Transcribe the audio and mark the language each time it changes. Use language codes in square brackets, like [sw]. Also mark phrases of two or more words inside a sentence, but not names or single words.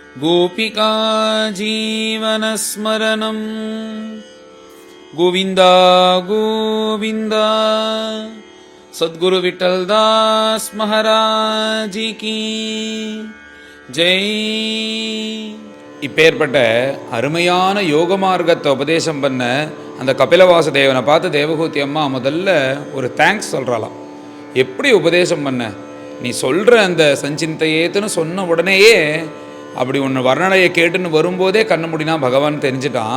[sa] गोपिका जीवनस्मरणं गोविन्द गोविन्द सद्गुरु विठ्ठलदास महाराज की ஜெய். [ta] இப்பேற்பட்ட அருமையான யோக மார்க்கத்தை உபதேசம் பண்ண அந்த கபிலவாசுதேவனை பார்த்து தேவகூதி அம்மா முதல்ல ஒரு தேங்க்ஸ் சொல்கிறாளாம். எப்படி உபதேசம் பண்ண, நீ சொல்கிற அந்த சஞ்சிந்தையேத்துன்னு சொன்ன உடனேயே அப்படி ஒன்று வர்ணனையை கேட்டுன்னு வரும்போதே கண்ணு முடினா பகவான் தெரிஞ்சிட்டான்.